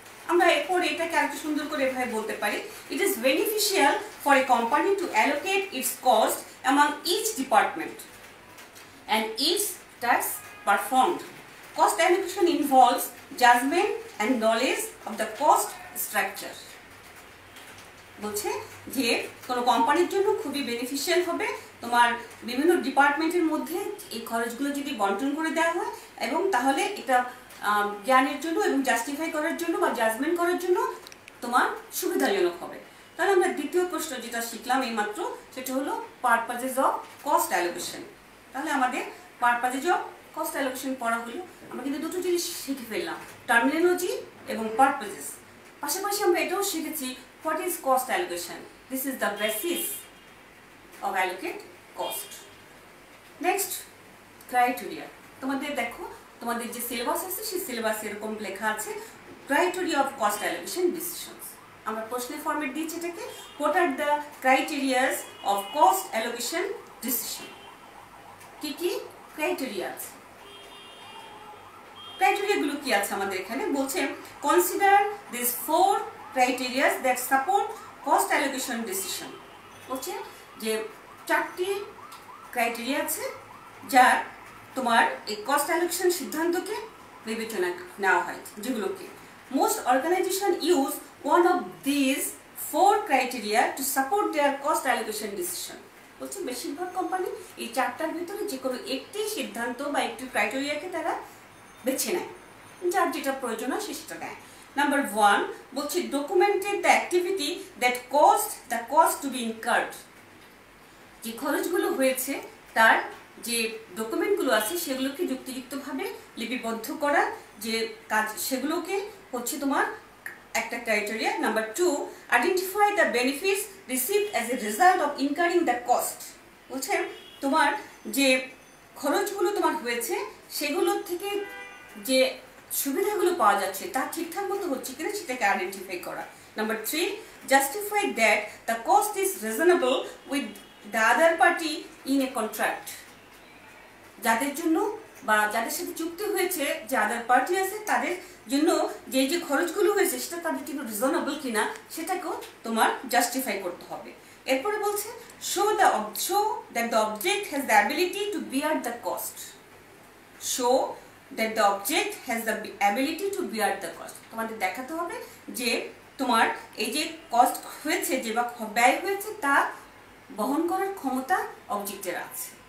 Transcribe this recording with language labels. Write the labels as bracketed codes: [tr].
[bn] আমরা এরপর এটাকে আরেকটু সুন্দর করে এভাবে বলতে পারি, [en] it is beneficial for a company to allocate its cost among each department and each task performed. Cost allocation involves judgment and knowledge of the cost structure. [bn] বলছে যে কোনো কোম্পানির জন্য খুবই বেনিফিশিয়াল হবে তোমার বিভিন্ন ডিপার্টমেন্টের মধ্যে এই খরচগুলো যদি বন্টন করে দেওয়া হয়, এবং তাহলে এটা জ্ঞানের জন্য এবং জাস্টিফাই করার জন্য বা জাজমেন্ট করার জন্য তোমার সুবিধাজনক হবে। তাহলে আমরা দ্বিতীয় প্রশ্ন যেটা শিখলাম এই মাত্র, সেটা হলো পারপাজেস অফ কস্ট অ্যালোকেশন। তাহলে আমাদের পারপাজেস অফ কস্ট অ্যালোকেশন পড়া হলো, আমরা কিন্তু দুটো জিনিস শিখে ফেললাম, টার্মিনোলজি এবং পারপাজেস। পাশাপাশি আমরা এটাও শিখেছি [en] what is cost allocation. This is the basis of allocate cost. Next, criteria. [bn] তোমাদের দেখো তোমাদের যে সিলেবাস আছে সেই সিলেবাসে এরকম লেখা আছে [en] criteria of cost allocation decisions. [bn] আমরা প্রশ্নের ফরম্যাট দিয়েছি এটাকে, [en] what are the criteria of cost allocation decision. [bn] কি কি ক্রাইটেরিয়া আছে? ক্রাইটেরিয়া গুলো কি আছে আমাদের এখানে বলছে, [en] consider these 4 criteria that support cost allocation decision. [bn] বলছে যে 4টি ক্রাইটেরিয়া আছে যা তোমার এই কস্ট অ্যালোকেশন সিদ্ধান্তকে বিবেচনা নেওয়া হয়, যেগুলোকে [en] most organization use one of these 4 criteria to support their cost allocation decision. [bn] বলছে বেশিরভাগ কোম্পানি এই 4টার ভিতরে যে কোনো একটি সিদ্ধান্ত বা একটি ক্রাইটেরিয়াকে তারা বেছে নেয়, যার যেটা প্রয়োজন হয় সেটা নেয়। [en] Number 1 [bn] বলছে [en] documented the activity that caused the cost to be incurred. [bn] যে খরচগুলো হয়েছে তার যে ডকুমেন্টগুলো আছে সেগুলোকে যুক্তিযুক্তভাবে লিপিবদ্ধ করা, যে কাজ সেগুলোকে হচ্ছে তোমার একটা criteria. [en] Number 2 identify the benefits received as a result of incurring the cost. [bn] বলছে তোমার যে খরচগুলো তোমার হয়েছে সেগুলোর থেকে যে সুবিধাগুলো পাওয়া যাচ্ছে তা ঠিকঠাক মতো হচ্ছে কিনা সেটাকে আইডেন্টিফাই করা। [en] Number 3 justify that the cost is reasonable with the other party in a contract. [bn] যাদের জন্য বা যাদের সাথে চুক্তি হয়েছে, যে আদার পার্টি আছে তাদের জন্য যে যে খরচগুলো হয়েছে সেটা তাদের জন্য রিজনেবল কিনা সেটাকেও তোমার জাস্টিফাই করতে হবে। এরপরে বলছে [en] Show that the object has the ability to bear the cost. Show that the object has the ability to bear the cost. [bn] তোমাদের দেখাতে হবে যে তোমার এই যে কস্ট হয়েছে, যে বা ব্যয় হয়েছে তা বহন করার ক্ষমতা অবজেক্টের আছে।